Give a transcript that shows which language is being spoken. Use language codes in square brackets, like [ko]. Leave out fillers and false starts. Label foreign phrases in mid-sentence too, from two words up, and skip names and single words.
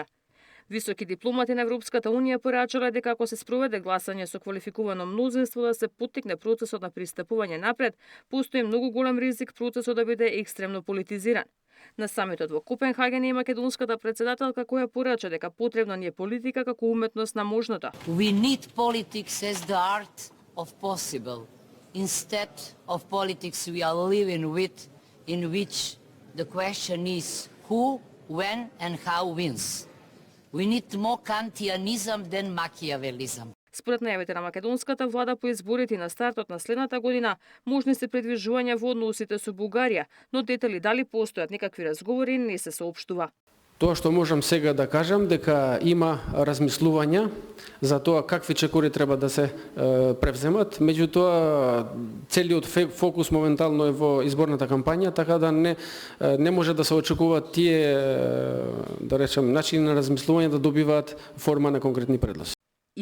[mk] Високи дипломати на Европската Унија порачале дека ако се спроведе гласање со квалификувано мнозинство да се поттикне процесот на пристапување напред, постои многу голем ризик процесот да биде екстремно политизиран. На самитот во Копенхаген и македонската председателка која порача дека потребна ни е политика како уметност на можното. [en] We need politics as the art of possible. Instead of politics we are living with, in which the question is who, when and how wins. We need more Kantianism than Machiavellism. [mk] Според најавите на македонската влада по изборите на стартот на следната година, можни се предвижувања во односите со Бугарија, но детали дали постојат некакви разговори не се соопштува. Тоа што можам сега да кажам дека има размислувања за тоа какви чекори треба да се превземат, меѓутоа целиот фокус моментално е во изборната кампања, така да не може да се очекуваат тие, да речем, начини на размислување да добиваат форма на конкретни предлози.